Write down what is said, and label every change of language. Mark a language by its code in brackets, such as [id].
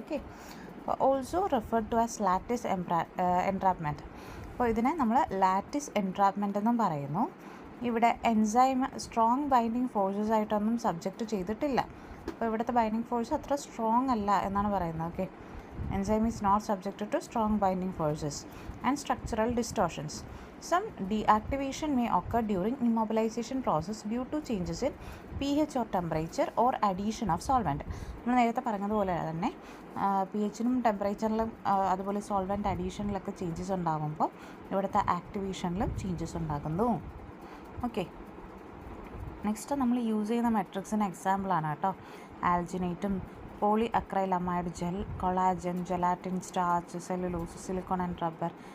[en] Okay, also referred to as lattice entrapment. [ml] അപ്പോൾ ഇതിനെ നമ്മൾ ലാറ്റിസ് എൻട്രാപ്മെൻ്റ് എന്നും പറയുന്നു. ഇവിടെ എൻസൈം സ്ട്രോങ് ബൈൻഡിങ് ഫോഴ്സസ് ആയിട്ടൊന്നും സബ്ജക്റ്റ് ചെയ്തിട്ടില്ല. അപ്പോൾ ഇവിടുത്തെ ബൈൻഡിങ് ഫോഴ്സ് അത്ര സ്ട്രോങ് അല്ല എന്നാണ് പറയുന്നത്. [en] Okay, enzyme is not subjected to strong binding forces and structural distortions. Some deactivation may occur during immobilization process due to changes in pH or temperature or addition of solvent. [ml] നമ്മൾ നേരത്തെ പറഞ്ഞതുപോലെ തന്നെ pHനും ടെമ്പറേച്ചറിലും അതുപോലെ solvent അഡീഷനിലൊക്കെ changes ഉണ്ടാകുമ്പോൾ ഇവിടുത്തെ ആക്ടിവേഷനിലും changes ഉണ്ടാകുന്നു. Okay, next നമ്മൾ use ചെയ്യുന്ന മെട്രിക്സിന് എക്സാമ്പിളാണ് കേട്ടോ ആൽജിനേറ്റും poly അക്രൈലമൈഡ് gel, collagen, gelatin, starch, cellulose, silicone and rubber.